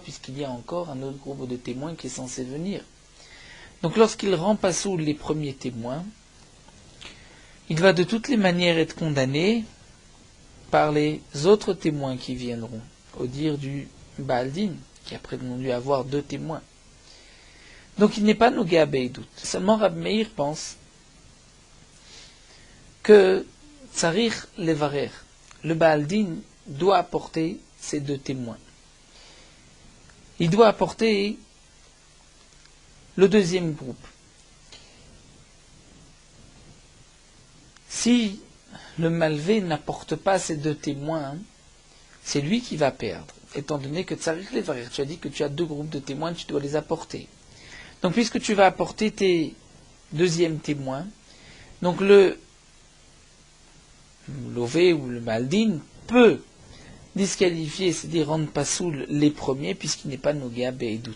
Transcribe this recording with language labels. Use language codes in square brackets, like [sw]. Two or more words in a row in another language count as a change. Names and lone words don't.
[fr] Puisqu'il y a encore un autre groupe de témoins qui est censé venir. Donc lorsqu'il rend pasoul les premiers témoins, il va de toutes les manières être condamné par les autres témoins qui viendront, au dire du [he] בעל דין, [fr] qui a prétendu avoir 2 témoins. Donc il n'est pas [he] נוגע בעדות. [fr] Seulement Rabbi Meir pense que [he] צריך לברר, [fr] le [he] בעל דין [fr] doit apporter ces 2 témoins. Il doit apporter le deuxième groupe. Si le malvé n'apporte pas ces 2 témoins, c'est lui qui va perdre, étant donné que [he] צריך לברר, [fr] tu as dit que tu as 2 groupes de témoins, tu dois les apporter. Donc puisque tu vas apporter tes deuxièmes témoins, donc le lové ou le [he] בעל דין [fr] peut disqualifier, c'est-à-dire rendre pasoul les premiers, puisqu'il n'est pas [he] נוגע בעדות.